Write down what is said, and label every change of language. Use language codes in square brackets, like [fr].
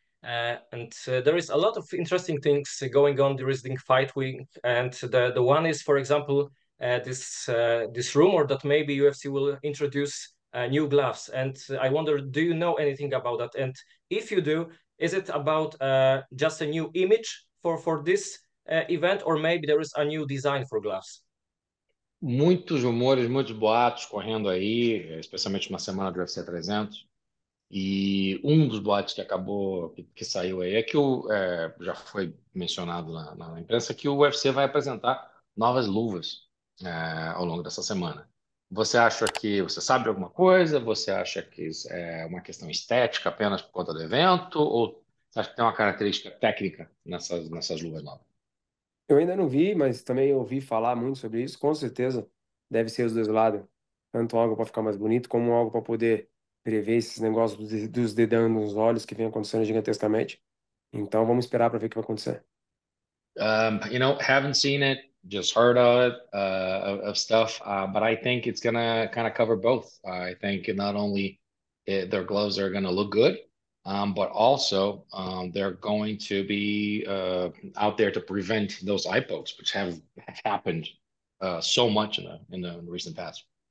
[en] And there is a lot of interesting things going on during fight week, and the one is, for example, this rumor that maybe UFC will introduce new gloves, and I wonder, do you know anything about that? And if you do, is it about just a new image for this event, or maybe there is a new design for gloves? [pt] Muitos rumores, muitos boatos correndo aí, especialmente na semana do UFC 300. E um dos boatos que saiu aí é que já foi mencionado na imprensa que o UFC vai apresentar novas luvas ao longo dessa semana. Você sabe de alguma coisa? Você acha que é uma questão estética apenas por conta do evento? Ou você acha que tem uma característica técnica nessas luvas novas? Eu ainda não vi, mas também ouvi falar muito sobre isso. Com certeza deve ser os dois lados. Tanto algo para ficar mais bonito, como algo para poder prever esses negócios dos dedão nos olhos que vem acontecendo gigantescamente. Então vamos esperar para ver o que vai acontecer. [en] You know, haven't seen it. just heard of it, of stuff, but I think it's gonna kind of cover both. I think not only their gloves are gonna look good, but also they're going to be out there to prevent those eye pokes, which have happened so much in the recent past.